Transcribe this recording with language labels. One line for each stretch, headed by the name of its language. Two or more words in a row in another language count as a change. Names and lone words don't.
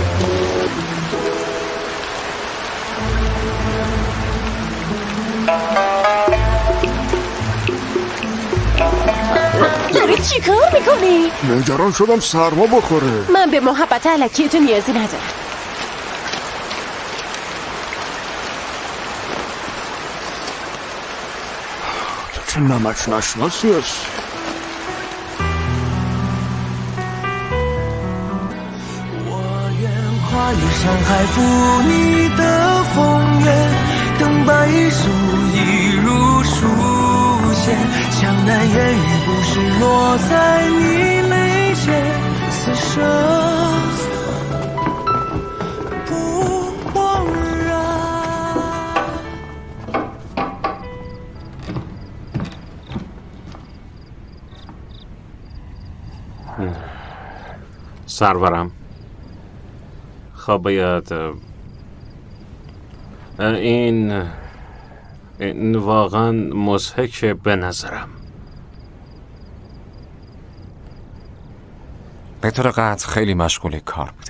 Persian: داری چی کار میکنی؟ نگران شدم سرما بخوره. من به محبت علکی تو نیازی ندارم. تو چه نمک نشناسی هست؟
Chinese: 跨越山海，赴你的风月，等白首一如书写，江南烟雨不是落在你眉间，此生不枉然。
Persian: سرورم خب باید این واقعا مضحکه به نظرم. به طور قطع خیلی مشغول کار بودم.